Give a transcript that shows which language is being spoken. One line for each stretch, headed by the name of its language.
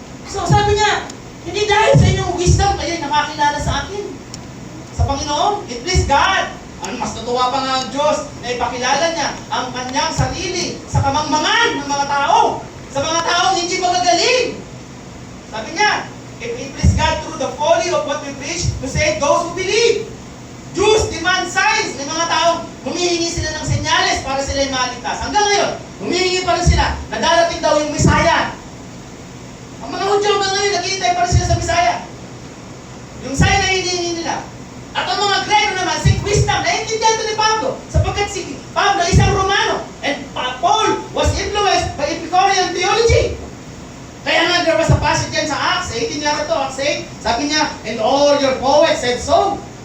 Filipino: So sabi niya, hindi dahil sa inyong wisdom kayo nakakilala sa akin. Sa Panginoon,
English: it please God.
Filipino: Ang mas natuwa pa nga ang Diyos na ipakilala niya ang kanyang sarili sa kamangmangan ng mga tao. Sa mga taong hindi magagaling. Sabi niya,
English: it please God through the folly of what we preach to save those who believe. Jews demand signs
Filipino: ng mga taong humihingi sila ng senyales para sila ay maligtas. Hanggang ngayon, humihingi pa rin sila na darating daw yung Messiah. Ang mga Hudyo hanggang ngayon, naghihintay pa rin sila sa Messiah. Yung sign na hinihingi nila. At ang mga Grego naman,
English: seek wisdom.
Filipino: Naintindihan ito ni Pablo. Sapagkat si Pablo ay isang Romano.
English: And Paul was influenced by Epicurean theology.
Filipino: Kaya nga,
English: there was a passage yan sa Acts 18 yata to, Acts 8.
Filipino: Sabi niya,
English: and all your poets said so.